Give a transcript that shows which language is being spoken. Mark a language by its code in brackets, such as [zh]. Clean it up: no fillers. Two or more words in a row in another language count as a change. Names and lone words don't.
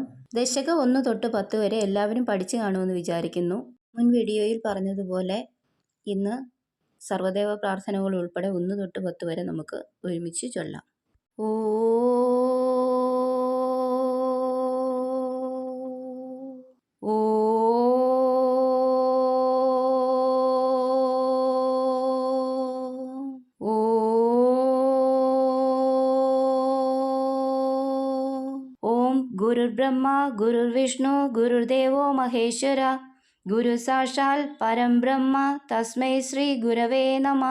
[ml] ദശകം 1 തൊട്ട് 10 വരെ എല്ലാവരും പഠിച്ചു കാണുമെന്ന് വിചാരിക്കുന്നു. മുൻ വീഡിയോയിൽ പറഞ്ഞതുപോലെ ഇന്ന് സർവ്വദേവ പ്രാർത്ഥനകൾ ഉൾപ്പെടെ 1 തൊട്ട് 10 വരെ നമുക്ക് ഒരുമിച്ച് ചൊല്ലാം. [sa] ഓ ഓ गुरुर्ब्रह्मा गुरुर्विष्णु गुरुर्देवो महेश्वर गुरु साक्षात् परं ब्रह्म तस्मै श्री गुरवे नमः.